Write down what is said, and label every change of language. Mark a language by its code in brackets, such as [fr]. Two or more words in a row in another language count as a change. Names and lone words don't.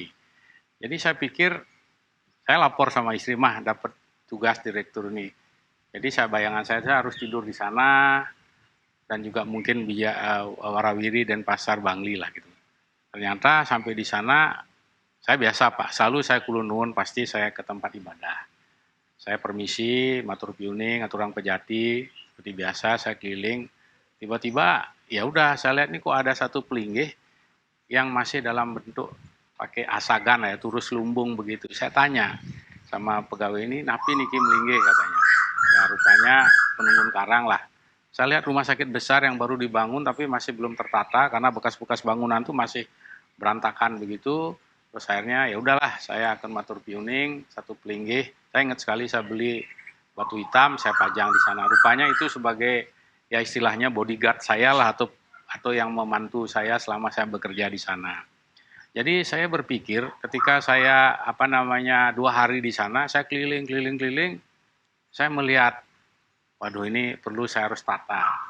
[id] Jadi saya pikir, saya lapor sama istri mah dapat tugas direktur ini. Jadi bayangan saya harus tidur di sana, dan juga mungkin Warawiri dan Pasar Bangli lah gitu. Ternyata sampai di sana, saya biasa Pak, selalu saya [jv] kulun nuwun [id] pasti saya ke tempat ibadah. Saya permisi, [ban] matur piuning, aturang pejati, [id] seperti biasa saya keliling. Tiba-tiba ya udah saya lihat nih kok ada satu pelinggih yang masih dalam bentuk pakai asagan ya, turus lumbung begitu. Saya tanya sama pegawai ini, [ban] napi niki melinggih katanya. [id] Ya rupanya penunggun karang lah. Saya lihat rumah sakit besar yang baru dibangun tapi masih belum tertata karena bekas-bekas bangunan tuh masih berantakan begitu. Terus akhirnya ya udahlah, saya akan [ban] matur piuning [id] satu pelinggih. Saya ingat sekali saya beli batu hitam, saya pajang di sana. Rupanya itu sebagai ya istilahnya bodyguard saya lah, atau yang membantu saya selama saya bekerja di sana. Jadi saya berpikir ketika saya 2 hari di sana, saya keliling, saya melihat, waduh ini perlu saya harus tata.